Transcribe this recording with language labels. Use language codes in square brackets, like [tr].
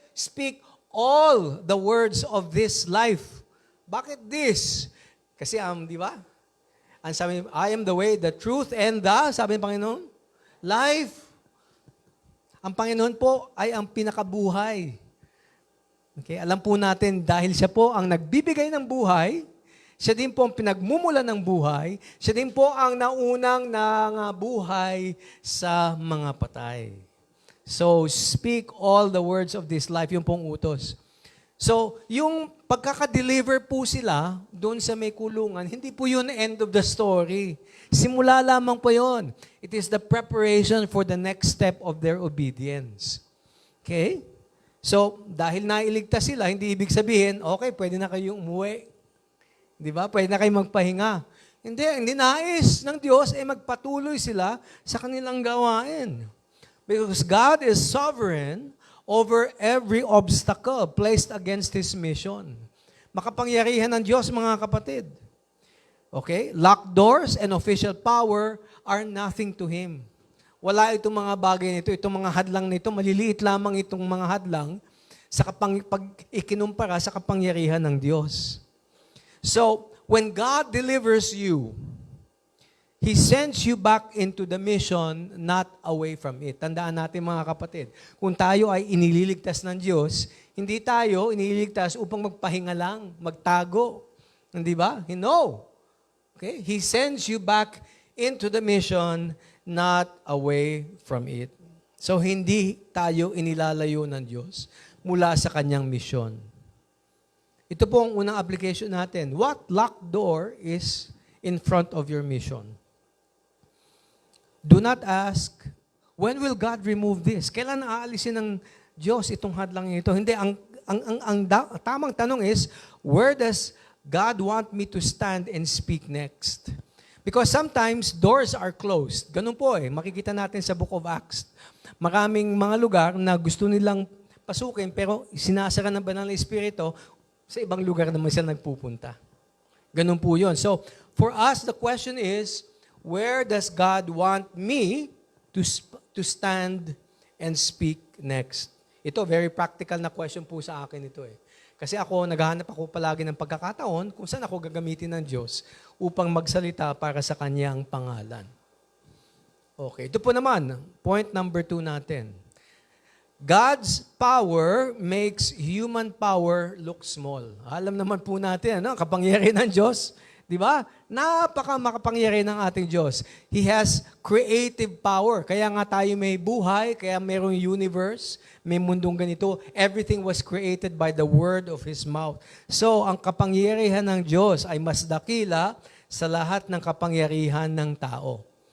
[en] Speak all the words of this life. [tl] Bakit this? Kasi di ba? Ang sabi, [en] I am the way, the truth, [tl] and sabi ng Panginoon, life. Ang Panginoon po ay ang pinakabuhay. Okay, alam po natin, dahil siya po ang nagbibigay ng buhay, siya din po ang pinagmumula ng buhay, siya din po ang naunang buhay sa mga patay. [en] So, speak all the words of this life, [tl] yung pong utos. So, yung pagkaka-deliver po sila doon sa may kulungan, hindi po yun end of the story. Simula lamang po yun. [en] It is the preparation for the next step of their obedience. [tl] Okay? So, dahil nailigtas sila, hindi ibig sabihin, okay, pwede na kayong umuwi. Di ba? Pwede na kayong magpahinga. Hindi nais ng Diyos ay magpatuloy sila sa kanilang gawain. [en] Because God is sovereign over every obstacle placed against His mission. [tl] Makapangyarihan ng Diyos, mga kapatid. Okay? [en] Locked doors and official power are nothing to Him. [tl] Wala itong mga bagay nito, itong mga hadlang nito, maliliit lamang itong mga hadlang sa pag ikinumpara sa kapangyarihan ng Diyos. [en] So, when God delivers you, He sends you back into the mission, not away from it. [tl] Tandaan natin, mga kapatid, kung tayo ay inililigtas ng Diyos, hindi tayo inililigtas upang magpahinga lang, magtago. Hindi ba? No. Okay? [en] He sends you back into the mission, not away from it. [tl] So, hindi tayo inilalayo ng Diyos mula sa kanyang mission. Ito po ang unang application natin. [en] What locked door is in front of your mission? Do not ask, when will God remove this? [tl] Kailan aalisin ng Diyos itong hadlang ito? Hindi, ang tamang tanong [en] is, where does God want me to stand and speak next? Because sometimes doors are closed. [tl] Ganun po makikita natin sa Book of Acts. Maraming mga lugar na gusto nilang pasukin, pero sinasara ng Banal na Espiritu, sa ibang lugar naman sila nagpupunta. Ganun po yun. [en] So, for us, the question is, where does God want me to stand and speak next? [tl] Ito, very practical na question po sa akin ito Kasi naghahanap ako palagi ng pagkakataon kung saan ako gagamitin ng Diyos upang magsalita para sa Kanyang pangalan. Okay, ito po naman, point number 2 natin. [en] God's power makes human power look small. [tl] Alam naman po natin, kapangyarihan ng Diyos. Di ba? Makapangyarihan ng ating Diyos. [en] He has creative power. [tl] Kaya nga tayo may buhay, kaya mayroong universe, may mundong ganito. [en] Everything was created by the word of His mouth. [tl] So, ang kapangyarihan ng Diyos ay mas dakila sa lahat ng kapangyarihan ng tao.